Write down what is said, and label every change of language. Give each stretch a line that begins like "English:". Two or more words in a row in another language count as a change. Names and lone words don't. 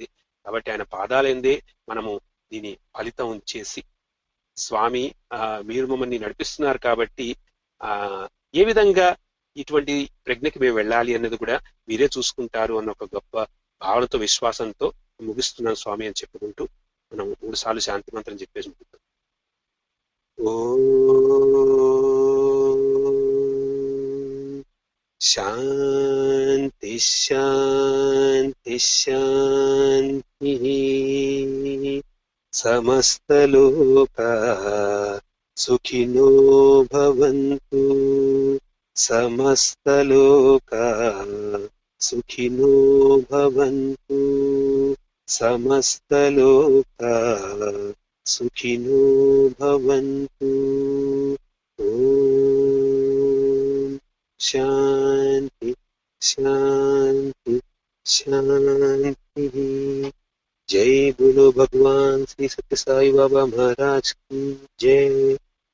Telugu: కాబట్టి ఆయన పాదాలైందే మనము దీని ఫలితం చేసి స్వామి మీరు మమ్మల్ని నడిపిస్తున్నారు కాబట్టి ఏ విధంగా ఇటువంటి ప్రజ్ఞకి మేము వెళ్ళాలి అన్నది కూడా మీరే చూసుకుంటారు అన్న ఒక గొప్ప భావనతో, విశ్వాసంతో ముగిస్తున్నాను స్వామి అని చెప్పుకుంటూ మనం 3 సార్లు శాంతి మంత్రం చెప్పేసి ఉంటున్నాం.
Sanskrit: ఓ శాంతి శాంతి శాంతి समस्तलोकाः सुखिनो भवन्तु। समस्तलोकाः सुखिनो भवन्तु। समस्तलोकाः सुखिनो भवन्तु। ॐ शान्ति शान्ति शान्तिः।
Hindi: जय बोलो भगवान श्री सत्य साई बाबा महाराज की जय।